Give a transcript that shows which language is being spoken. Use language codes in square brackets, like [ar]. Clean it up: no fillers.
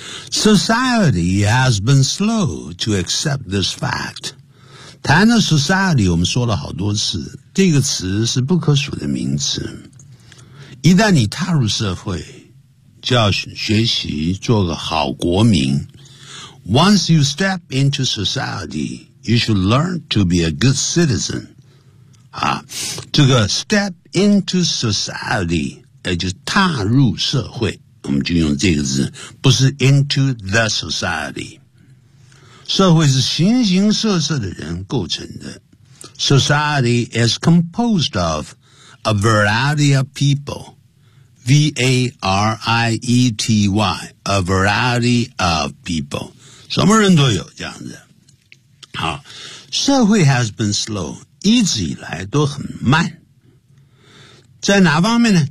[en] Society has been slow to accept this fact. [zh] 谈到 society 我们说了好多次，这个词是不可数的名词，一旦你踏入社会就要学习做个好国民。 [en] Once you step into society, you should learn to be a good citizen. [zh] 啊，这个 [en] step into society, [zh] 也就是踏入社会，我们就用这个字，不是 [en] into the society. [zh] 社会是形形色色的人构成的。 [en] Society is composed of a variety of people. V-A-R-I-E-T-Y, a variety of people. [zh] 什么人都有这样子。好，社会 [en] has been slow， [zh] 一直以来都很慢。在哪方面呢？